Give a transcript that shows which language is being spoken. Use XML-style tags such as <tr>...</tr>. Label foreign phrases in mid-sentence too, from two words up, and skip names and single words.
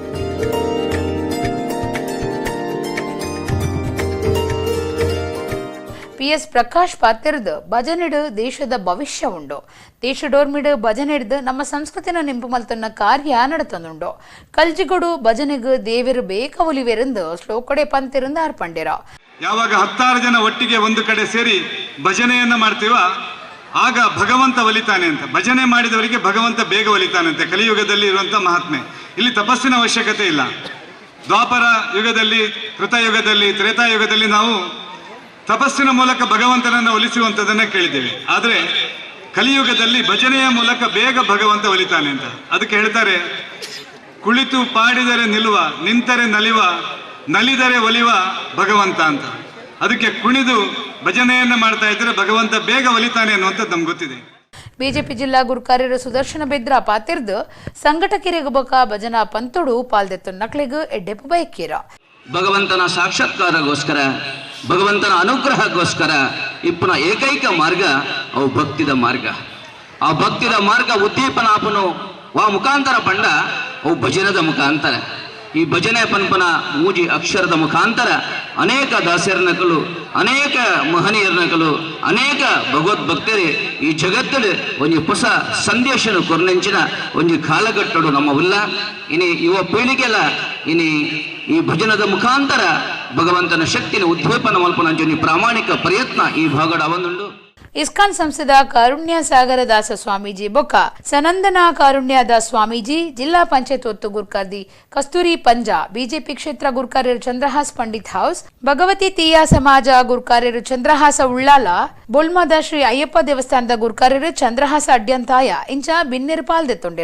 <tcy>PS ಪ್ರಕಾಶ್ ಪಾತಿರ್ದು ಭಜನೆಡು ದೇಶದ ಭವಿಷ್ಯ ಉಂಡು. ದೇಶಡೋರ್ಮಿಡು ಭಜನೆಡ್ದು ನಮ್ಮ ಸಂಸ್ಕೃತಿನ ನೆಂಪು ಮಲ್ತನ್ನ ಕಾರ್ಯ ನಡತೊಂದುಂಡು. ಕಲ್ಜಿಗೊಡು ಭಜನೆಗೂ ದೇವರು ಬೇಕ ಒಲಿವೆರೆಂದು ಶ್ಲೋಕಡೆ ಪಂತಿರಿಂದ ಅರ್ಪಂಡಿರ.</tcy> <kn>ಯಾವಾಗ 16 ಜನ ಒಟ್ಟಿಗೆ ಒಂದು ಕಡೆ ಸೇರಿ ಭಜನೆಯನ್ನ ಮಾಡ್ತೀವ ಆಗ ಭಗವಂತ ಒಲಿತಾನೆ ಅಂತ. ಭಜನೆ ಮಾಡಿದವರಿಗೆ ಭಗವಂತ ಬೇಗ ಒಲಿತಾನಂತೆ. ಕಲಿಯುಗದಲ್ಲಿ ಇರುವಂತ ಮಹಾತ್ಮೆ. ಇಲ್ಲಿ ತಪಸ್ಸಿನ ಅವಶ್ಯಕತೆ ಇಲ್ಲ. ದ್ವಾಪರ ಯುಗದಲ್ಲಿ, ಕೃತಯುಗದಲ್ಲಿ, ತ್ರೇತಾಯುಗದಲ್ಲಿ ನಾವು ತಪಸ್ಸಿನ ಮೂಲಕ ಭಗವಂತನನ್ನು ಒಲಿಸುವಂಥದ್ದನ್ನ ಕೇಳಿದ್ದೇವೆ. ಆದರೆ ಕಲಿಯುಗದಲ್ಲಿ ಭಜನೆಯ ಮೂಲಕ ಬೇಗ ಭಗವಂತ ಒಲಿತಾನೆ ಅಂತ. ಅದಕ್ಕೆ ಹೇಳ್ತಾರೆ ಕುಳಿತು ಪಾಡಿದರೆ ನಿಲ್ಲುವ, ನಿಂತರೆ ನಲಿವ, ನಲಿದರೆ ಒಲಿವ ಭಗವಂತ ಅಂತ. ಅದಕ್ಕೆ ಕುಣಿದು ಭಜನೆಯನ್ನು ಮಾಡ್ತಾ ಇದ್ರೆ ಭಗವಂತ ಬೇಗ ಒಲಿತಾನೆ ಅನ್ನುವಂಥದ್ದು ನಮ್ಗೆ ಗೊತ್ತಿದೆ.</kn> <tcy>ಬಿಜೆಪಿ ಜಿಲ್ಲಾ ಗುರುಕಾರ್ಯರು ಸುದರ್ಶನ ಬೆದ್ರ ಪಾತಿರ್ದು ಸಂಘಟಕಿರಿಗಬಕ ಭಜನಾ ಪಂತುಡು ಪಾಲ್ದೆತ್ತು ನಕ್ಲಿಗ್ ಎಡ್ಡೆಪ್ಪು ಬಯಕೀರ. ಭಗವಂತನ ಸಾಕ್ಷಾತ್ಕಾರಗೋಸ್ಕರ, ಭಗವಂತನ ಅನುಗ್ರಹಗೋಸ್ಕರ ಇಪ್ಪನ ಏಕೈಕ ಮಾರ್ಗ ಅವು ಭಕ್ತಿದ ಮಾರ್ಗ. ಆ ಭಕ್ತಿದ ಮಾರ್ಗ ಉದ್ದೀಪನಾಪನು ವಾ ಮುಖಾಂತರ ಪಂಡ ಅವು ಭಜನದ ಮುಖಾಂತರ. ಈ ಭಜನೆ ಪನ್ಪನ ಮೂಜಿ ಅಕ್ಷರದ ಮುಖಾಂತರ ಅನೇಕ ದಾಸರನಕಲು, ಅನೇಕ ಮಹನೀಯರನಕಲು, ಅನೇಕ ಭಗವದ್ಭಕ್ತರು ಈ ಜಗತ್ತಲ್ಲಿ ಒಂದು ಹೊಸ ಸಂದೇಶನ ಕೊರ್ನೆಂಚಿನ ಒಂದು ಕಾಲಘಟ್ಟಡು ನಮ್ಮವಿಲ್ಲ. ಇನಿ ಯುವ ಪೀಳಿಗೆಲ್ಲ ಇನಿ ಈ ಭಜನದ ಮುಖಾಂತರ ಭಗವಂತನ ಶಕ್ತಿನ ಉದ್ದೀಪನ ಮಲ್ಪನ ಪ್ರಾಮಾಣಿಕ ಪ್ರಯತ್ನ ಈ ಭಾಗಡ ಅವನುಂಡು. ಇಸ್ಕಾನ್ ಸಂಸ್ಥದ ಕಾರುಣ್ಯ ಸಾಗರ ದಾಸ ಸ್ವಾಮೀಜಿ ಬೊಕ್ಕ ಸನಂದನ ಕಾರುಣ್ಯ ದಾಸ್ ಸ್ವಾಮೀಜಿ, ಜಿಲ್ಲಾ ಪಂಚಾಯತ್ ಒತ್ತು ಗುರ್ಕಾರ್ದಿ ಕಸ್ತೂರಿ ಪಂಜಾ, ಬಿಜೆಪಿ ಕ್ಷೇತ್ರ ಗುರ್ಕಾರ್ಯರು ಚಂದ್ರಹಾಸ್ ಪಂಡಿತ್ ಹೌಸ್, ಭಗವತಿ ತೀಯ ಸಮಾಜ ಗುರ್ಕಾರ್ಯರು ಚಂದ್ರಹಾಸ ಉಳ್ಳಾಲ, ಬೊಲ್ಮದ ಶ್ರೀ ಅಯ್ಯಪ್ಪ ದೇವಸ್ಥಾನದ ಗುರ್ಕಾರ್ಯರು ಚಂದ್ರಹಾಸ ಅಡ್ಯಂತಾಯ ಇಂಚ ಬಿನ್ನಿರು ಪಾಲ್ದೆತ್ತೊಂಡಿರ.</tcy>